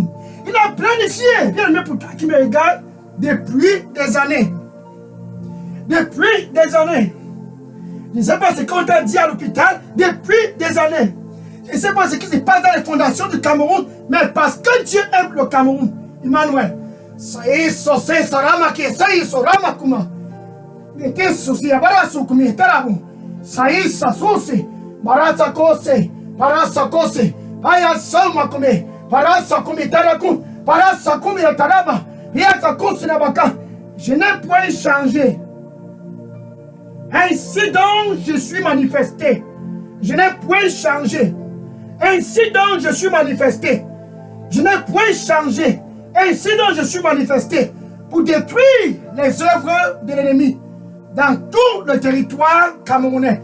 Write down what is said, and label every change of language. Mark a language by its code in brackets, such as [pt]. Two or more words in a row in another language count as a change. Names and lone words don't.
[fr] Il a planifié, bien aimé pour toi qui me regarde, depuis des années. Depuis des années. Je ne sais pas ce qu'on t'a dit à l'hôpital, depuis des années. Je ne sais pas ce qui se passe dans les fondations du Cameroun, mais parce que Dieu aime le Cameroun. Emmanuel. Saïsa Sousi, Marasa Kose, Parasa Kose, Aya Salma Kome, Parasa Kome Taraku, Parasa Kome Taraba, Piazza Kose Nabaka. Je n'ai point changé. Ainsi donc je suis manifesté. Je n'ai point changé. Ainsi donc je suis manifesté. Je n'ai point changé. Ainsi donc je suis manifesté pour détruire les œuvres de l'ennemi dans tout le territoire camerounais.